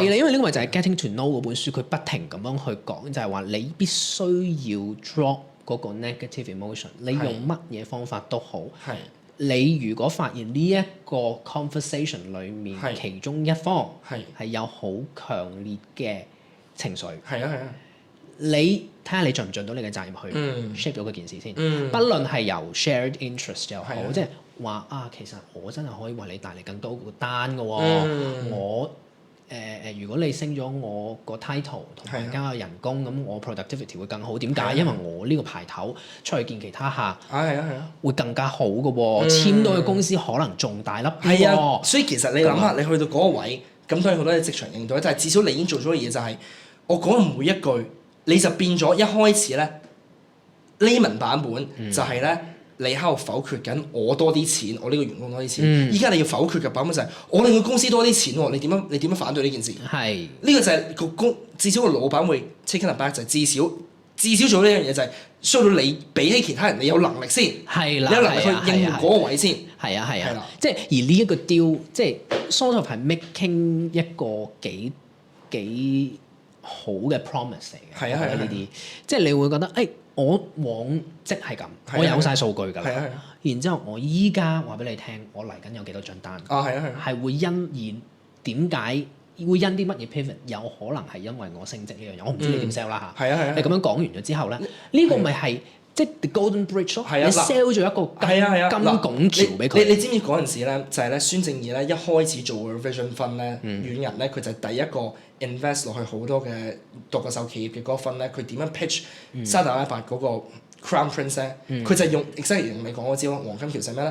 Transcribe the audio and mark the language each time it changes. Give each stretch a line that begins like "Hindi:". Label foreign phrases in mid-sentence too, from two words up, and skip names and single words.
Cantonese: 因為呢個咪就係 Getting to Know 嗰本書，佢不停咁樣去講，就係話你必須要 drop 嗰個
English: negative emotion，
Cantonese: 你用乜嘢方法都好。你如果發現呢一個 conversation 裡面其中一方係有好強烈嘅情緒，你睇下你盡唔盡到你嘅責任去 shape 到嗰件事先。不論係由
English: shared interest
Cantonese: 又好，即係話其實我真係可以為你帶嚟更多個單嘅喎。我如果你升咗我個 title 同埋加個人工，咁我 productivity 會更好。點解？因為我呢個牌頭出去見其他客，會更加好嘅喎。簽到嘅公司可能仲大粒啲喎。所以其實你諗下，你去到嗰個位，咁當然好多嘢職場應對，但係至少你已經做咗嘅嘢就係，我講嘅每一句，你就變咗一開始咧 layman 版本就係咧。你喺度否決緊我多啲錢，我呢個員工多啲錢。依家你要否決嘅版本就係我令個公司多啲錢喎。你點樣反對呢件事？係呢個就係個至少個老闆會
English: take it back，
Cantonese: 就係至少做呢樣嘢就係需要你比起其他人，你有能力先。係啦，你有能力去應付嗰個位先。係啊，即係而呢一個 deal，即係
English: sort of
Cantonese: 係 making 一個幾好嘅 promise 嚟嘅。係啊，呢啲即係你會覺得我往績係咁，我有晒數據㗎啦。然之後我依家話俾你聽，我嚟緊有幾多張單。係會因點解會因啲乜嘢 pivot？有可能係因為我升職呢樣嘢，我唔知你點 sell 啦嚇。你咁樣講完咗之後咧，呢個咪係即係
English: the golden bridge
Cantonese: 咯。你 sell 咗一個金拱橋俾佢。你知唔知嗰陣時咧，就係咧孫正義咧一開始做
English: revision fund
Cantonese: 咧，遠人咧佢就係第一個 invest 落去好多嘅獨角獸企業嘅嗰個 fund 咧，佢點樣 pitch 沙特阿拉伯嗰個
English: Crown Prince
Cantonese: 咧？佢就係用 exactly 用你講嗰招咯，黃金橋係咩咧？